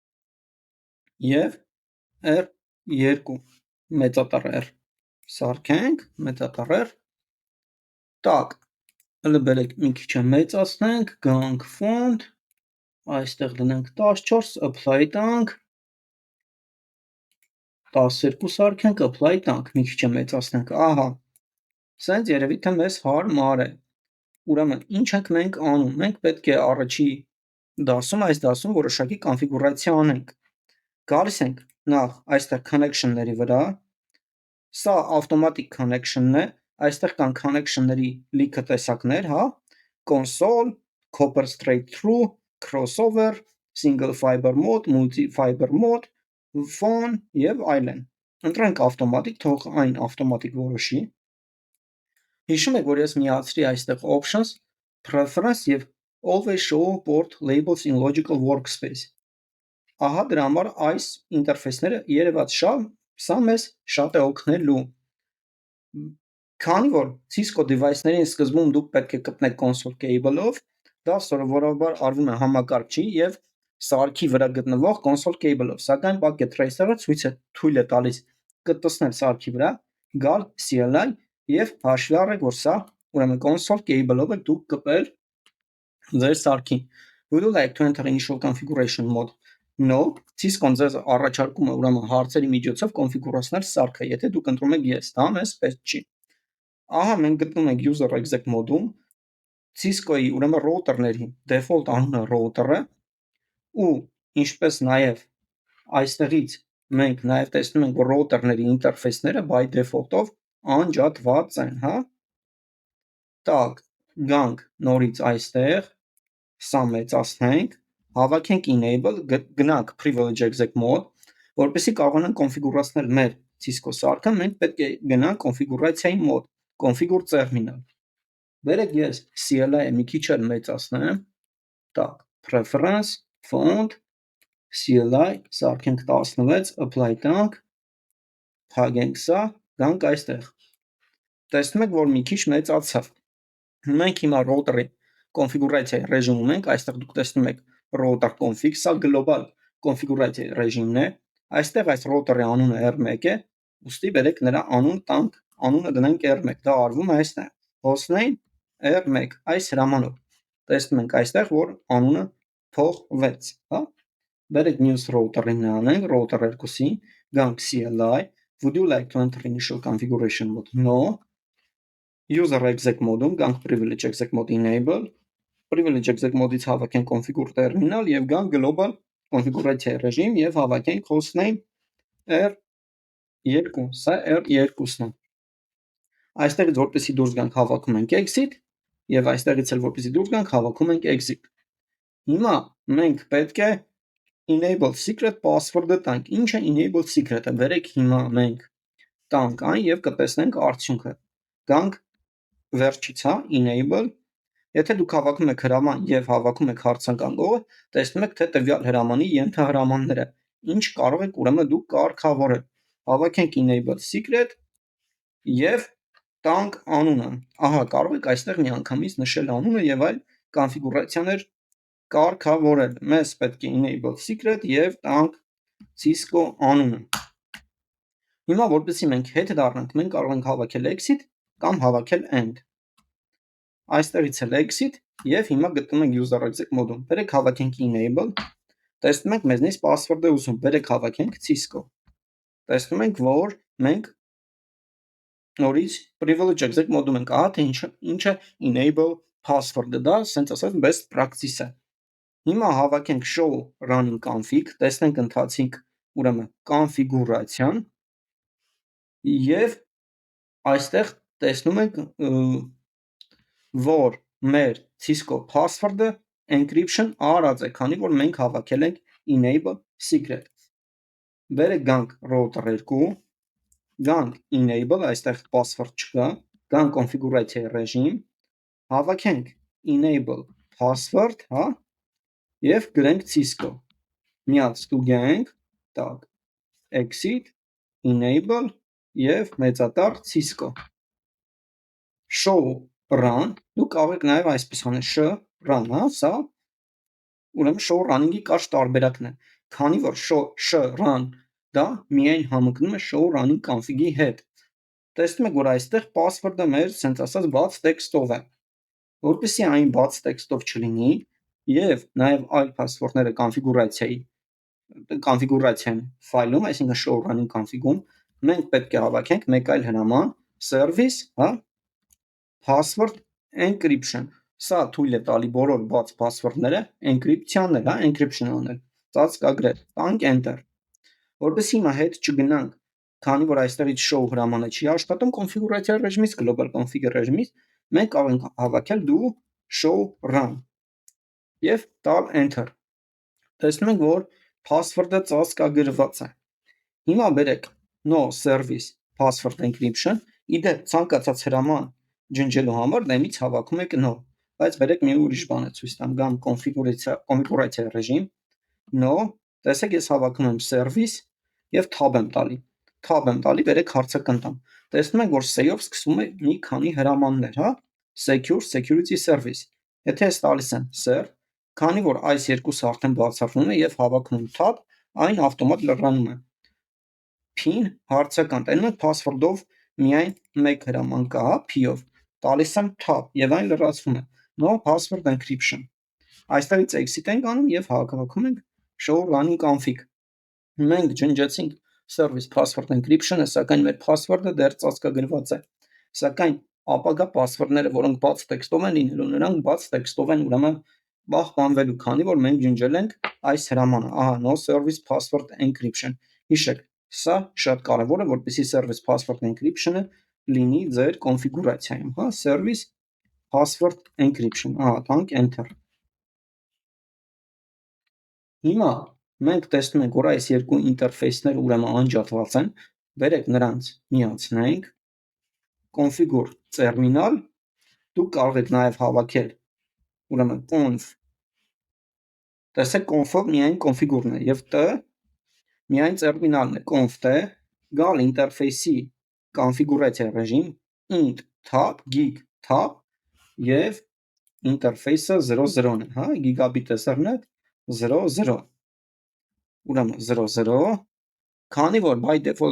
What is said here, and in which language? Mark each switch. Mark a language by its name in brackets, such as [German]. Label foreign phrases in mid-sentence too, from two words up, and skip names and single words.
[Armenian] եւ R2, մեծատառ R, սարքենք, մեծատառ R, տակ, հլը բերեք մի քիչ մեծացնենք, գանք Font, այստեղ դնենք 14, apply տանք, 12 սարքենք, apply տանք, մի քիչ մեծացնենք, ահա, սենց երևի թե մեզ հարմար է։ Ուրեմն ինչ ենք մենք անում, մենք պետք է առաջի դասում, այս դասում որոշակի կոնֆիգուրացիա անենք։ Գալիս ենք նախ այստեղ connection-ների վրա, սա [English] automatic connection- [Armenian] ն է, այստեղ կան connection-ների լիքը տեսակներ, հա, [English] console, copper straight through, crossover, single fiber mode, multi fiber mode, phone [Armenian] եւ այլն։ Ընտրենք automatic, թող այն automatic որոշի։ Հիշում եք, որ ես միացրի այստեղ [English] Options, Preference [Armenian] եւ [English] Always show port labels in logical workspace։ [Armenian] Ահա դրա համար այս ինտերֆեյսները երևաց սա մեզ շատ է օգնելու։ Քանի որ Cisco device-ներին սկզբում դուք պետք է գտնեք [English] console cable- [Armenian] ով, դա սովորաբար արվում է համակարգչի եւ սարքի վրա գտնվող [English] console cable- [Armenian] ով, սակայն Packet Tracer-ը թույլ է տալիս կտցնել սարքի վրա, գալ CLI եւ հաշվի առեք, որ սա ուրեմն [English] console cable- [Armenian] ով եք դուք կպել ձեր սարքին։ [English] Would you like to enter initial configuration mode? [Armenian] No, Cisco-ն ձեզ առաջարկում է ուրեմն հարցերի միջոցով կոնֆիգուրացնել սարքը, եթե դուք ընտրում եք yes, դա մեզ պետք չի։ Ահա մենք գտնվում ենք [English] user exec [Armenian] մոդում, Cisco-ի ուրեմն ռոուտերների default անունը ռոուտերը ու ինչպես նաև այստեղից մենք նաև տեսնում ենք, որ ռոուտերների ինտերֆեյսները [English] by default- [Armenian] ով անջատված են, հա։ Տակ, գանք նորից այստեղ, սա մեծացնենք, հավաքենք enable, գնանք [English] privilege exec mode, [Armenian] որպեսզի կարողանանք կոնֆիգուրացնել մեր Cisco սարքը, մենք պետք է գնանք կոնֆիգուրացիայի մոդ, [English] configure terminal։ [Armenian] Բերեք ես CLI-ը մի քիչ էլ մեծացնեմ, տակ, [English] preference, font, CLI, [Armenian] սարքենք 16, apply տանք, փակենք սա, գանք այստեղ։ Տեսնում եք, որ մի քիչ մեծացավ։ Մենք հիմա ռոուտերի կոնֆիգուրացիայի ռեժիմում ենք, այստեղ դուք տեսնում եք router config, սա գլոբալ կոնֆիգուրացիայի ռեժիմն է, այստեղ այս ռոուտերի անունը R1 է, ուստի բերեք նրա անուն տանք, անունը դնենք R1, դա արվում է այստեղ, [English] hostname R1, [Armenian] այս հրամանով, տեսնում ենք այստեղ, որ անունը փող 6, հա։ Բերեք muse router-ին անենք, router 2-ին, գանք CLI, [English] would you like to enter initial configuration mode? No. User exec mode- [Armenian] ում գանք [English] privilege exec mode enable, privilege exec mode- [Armenian] ից հավաքենք [English] configure terminal [Armenian] եւ գանք [English] global configuration regime [Armenian] եւ հավաքենք [English] hostname R2, [Armenian] սա R2-ն է։ Այստեղից որպեսզի դուրս գանք հավաքում ենք exit եւ այստեղից էլ որպեսզի դուրս գանք հավաքում ենք exit։ Հիմա մենք պետք է [English] enable secret password- [Armenian] ը տանք։ Ինչ է [English] enable secret- [Armenian] ը։ Բերեք հիմա մենք տանք այն եւ կտեսնենք արդյունքը։ Գանք վերջից, հա, enable։ Եթե դուք հավաքում եք հրաման եւ հավաքում եք հարցականգողը, տեսնում եք թե տվյալ հրամանի ենթահրամանները ինչ կարող եք ուրեմն դուք կարգավորել։ Հավաքենք [English] enable secret [Armenian] եւ տանք անունը։ Ահա, կարող եք այստեղ միանգամից նշել անունը եւ այլ կոնֆիգուրացիաներ կարգավորել։ Մեզ պետք է [English] enable secret [Armenian] եւ տանք Cisco անունը։ Հիմա որպեսզի մենք հետ դառնանք, մենք կարող ենք հավաքել exit կամ հավաքել end։ Այստեղից էլ exit եւ հիմա գտնում ենք [English] user exec mode- [Armenian] ում։ Բերեք հավաքենք enable, տեսնում ենք մեզնից password-ը ուզում, բերեք հավաքենք Cisco։ Տեսնում ենք, որ մենք նորից [English] privilege exec mode- [Armenian] ում ենք, ահա թե ինչը [English] enable password- [Armenian] ը, դա ասենց ասած [English] best practice [Armenian] է։ Հիմա հավաքենք [English] show running config, [Armenian] տեսնենք ընթացիկ ուրեմն կոնֆիգուրացիան եւ այստեղ տեսնում ենք որ մեր Cisco password-ը encryption արած է, քանի որ մենք հավաքել ենք [English] enable secret։ [Armenian] Բերեք գանք router 2, գանք enable, այստեղ password չկա, գանք [English] configuration regime, [Armenian] հավաքենք [English] enable password, [Armenian] հա, եւ գրենք Cisco։ Միած ստուգենք, տակ [English] exit enable [Armenian] եւ մեծատառ Cisco։ [English] Show run, [Armenian] դուք կարող եք նաև այսպես անել [English] sh run, [Armenian] հա, սա ուրեմն [English] show running- [Armenian] ի կարճ տարբերակն է, քանի որ [English] sh run [Armenian] դա միայն համընկնում է [English] show running config- [Armenian] ի հետ։ Տեսնում եք, որ այստեղ password-ը մեր սենց ասած բաց տեքստով է։ Որպեսզի այն բաց տեքստով չլինի եւ նաև այլ password-ները կոնֆիգուրացիան ֆայլում, այսինքն [English] show running config- [Armenian] ում, մենք պետք է հավաքենք մեկ այլ հրաման service, հա, [English] password encryption, [Armenian] սա թույլ է տալի բոլոր բաց password-ները encryption-ներ, հա, encryption անել, ծածկագրել, տանք enter, որպեսզի հիմա հետ չգնանք, քանի որ այստեղից show հրամանը չի աշխատում configuration ռեժիմից, [English] global config [Armenian] ռեժիմից, մենք կարող ենք հավաքել [English] do show run [Armenian] եւ տալ enter։ Տեսնում ենք, որ password-ը ծածկագրված է։ Հիմա բերեք [English] no service password encryption, [Armenian] իդեպ ցանկացած հրաման ջնջելու համար դեմից հավաքում եք no, բայց բերեք մի ուրիշ բան է ցույց տամ, գամ [English] configuration regime, [Armenian] no, տեսեք ես հավաքում եմ service եւ tab եմ տալի, բերեք հարցական տամ, տեսնում ենք, որ say-ով սկսվում է մի քանի հրամաններ, հա, [English] secure, security service, [Armenian] եթե ես տալիս եմ ser, քանի որ այս երկուսը արդեն բացառվում է եւ հավաքում եմ tab, այն ավտոմատ լրանում է։ Pin հարցական, տենում եք password-ով միայն մեկ հրաման կա, հա, p-ով, տալիս եմ tab եւ այն լրացվում է։ [English] No password encryption։ [Armenian] Այստեղից exit ենք անում եւ հավաքում ենք [English] show running config։ [Armenian] Մենք ջնջեցինք [English] service password encryption- [Armenian] ը, սակայն մեր password-ը դեռ ծածկագրված է։ Սակայն ապագա password-ները, որոնք բաց տեքստով են լինելու, նրանք բաց տեքստով են ուրեմն պահպանվելու, քանի որ մենք ջնջել ենք այս հրամանը, ահա [English] no service password encryption։ [Armenian] Հիշեք, սա շատ կարևոր է, որպեսզի [English] service password encryption- [Armenian] ը լինի ձեր կոնֆիգուրացիայում, հա, [English] service password encryption, [Armenian] ահա, տանք enter։ Հիմա մենք տեսնում ենք, որ այս երկու ինտերֆեյսները ուրեմն անջատված են, բերեք նրանց միացնենք, [English] configure terminal, [Armenian] դուք կարող եք նաև հավաքել ուրեմն conf, տեսեք conf-ով միայն configure-ն է եւ t միայն terminal-ն է, [English] conf t, [Armenian] գալ ինտերֆեյսի configuration regime, [English] int tab, gig tab [Armenian] եւ ինտերֆեյսը 00-ն է, հա, [English] gigabit ethernet 00, [Armenian] ուրեմն 00, քանի որ [English] by default